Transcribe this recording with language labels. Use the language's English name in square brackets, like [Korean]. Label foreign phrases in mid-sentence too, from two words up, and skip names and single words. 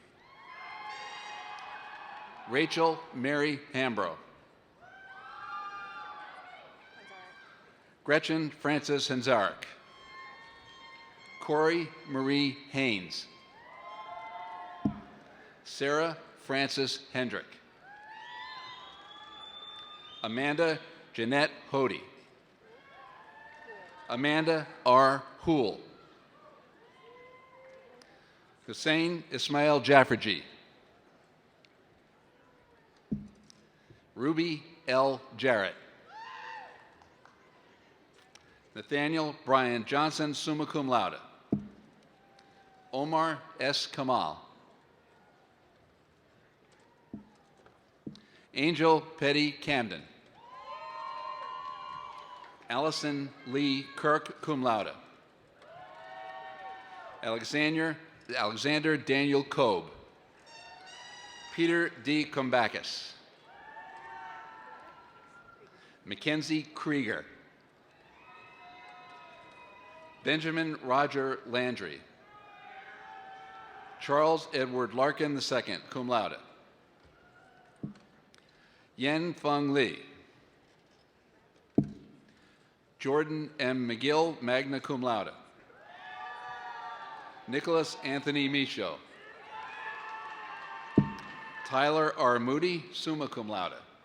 [English] Rachel Mary Hambro. Gretchen Frances Hanzarek. Corey Marie Haynes. Sarah Frances Hendrick. Amanda Jeanette Hody. Amanda R. Hool. Hussein Ismail Jafferji. Ruby L. Jarrett. Nathaniel Brian Johnson, [Latin] summa cum laude. [English] Omar S. Kamal. Angel Petty Camden. Allison Lee Kirk, [Latin] cum laude. [English] Alexander Daniel Kobe. Peter D. Kumbakis. Mackenzie Krieger. Benjamin Roger Landry. Charles Edward Larkin II, [Latin] cum laude. [English] Yen Feng Li. Jordan M. [Latin] McGill, magna cum laude. [English] Nicholas Anthony Michaud. Tyler R. Moody, [Latin] summa cum laude.